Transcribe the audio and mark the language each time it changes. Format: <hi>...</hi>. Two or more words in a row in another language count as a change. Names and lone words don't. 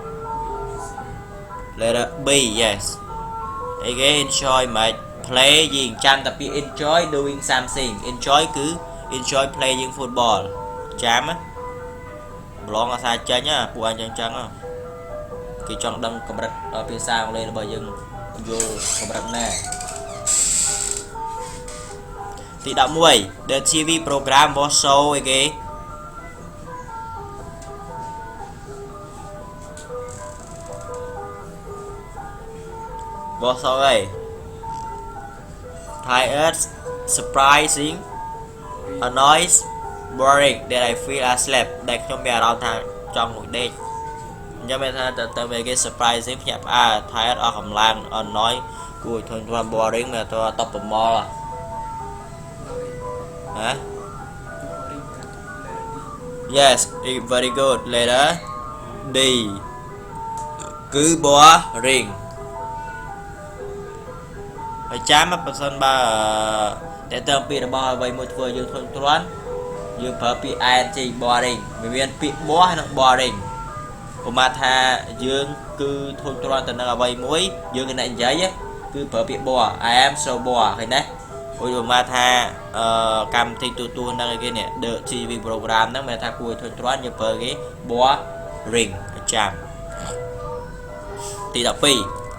<en>letter B yes</en> <km>អីគេ enjoy មិន play យើងចាំតែពី</km> <en>enjoy doing something enjoy</en> <km>គឺ</km> <en>enjoy playing football</en> <km>ចាំប្រឡងអាសាចេញពួកអញចឹងគេចង់ដឹងកម្រិតភាសាអង់គ្លេសរបស់យើងយល់កម្រិតណាទី11</km> <en>The TV program was so</en> <km>អីគេ</km> <en>was so</en> <km>អី</km> <en>tired surprising annoyed boring that I feel asleep</en> <km>ដែលខ្ញុំមានអារម្មណ៍ថាចង់ងុយដេកអញ្ចឹងមានថាទៅវាគេ surprising ភ្ញាក់ផ្អើល tired អស់កម្លាំង annoyed គួរធន់ boring មានតតប្រមល់ ហ៎</km> <en>yes very good later D</en> <km>គឺ boring ហើយចាំបើសិនបើតែទៅពីរបស់អ្វីមួយធ្វើយើងធន់ទ្រាំយើង ប្រើពាក្យ</km> <en>ing boring</en> <km>មានពាក្យ bore ហើយនិង boring ឧបមាថាយើងគឺធន់ទ្រាំទៅនឹង អ្វីមួយយើងគណៈនិយាយគឺប្រើពាក្យ</km> <en>bore I am so bored</en> <km>ឃើញទេឧបមាថាកម្មវិធីទូរទស្សន៍ហ្នឹងឯគេនេះ</km> <en>The TV program</en> <km>ហ្នឹងមានថាគួរធន់ទ្រាំយើងប្រើគេ boring ចាំទី12</km>